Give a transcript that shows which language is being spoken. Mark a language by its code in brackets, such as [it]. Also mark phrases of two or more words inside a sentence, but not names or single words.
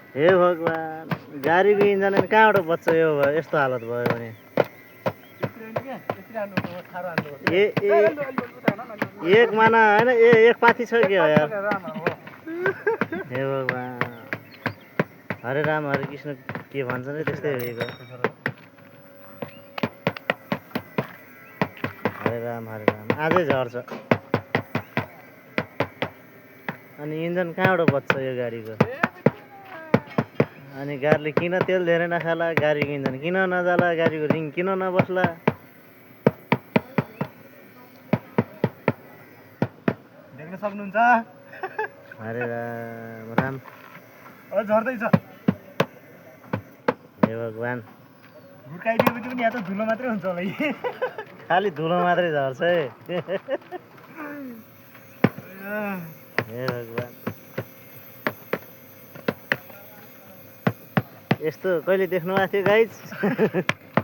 [ne] हे भगवान, गाडीको इन्जन कहाँबाट बच्छ यो यस्तो हालत भयो भने? एक माना होइन, एक पाथी छ क्या यार? हे भगवान, हरे राम हरे कृष्ण के भन्छ नि त्यस्तै हो। हरे राम आजै झर्छ। अनि इन्जन कहाँबाट बच्छ यो गाडीको? अनि गाडीले किन तेल धेरै नखाला, गाडीको इन्जन किन नजाला, गाडीको रिङ किन नबस्ला? देख्न सक्नुहुन्छ? हरे राम राम झर्दैछ। हे भगवान, हुर्काइदिएपछि पनि यहाँ त धुलो मात्रै हुन्छ होला। खालि धुलो मात्रै झर्छ है। हे भगवान, यस्तो कहिले देख्नु भएको थियो गाइज?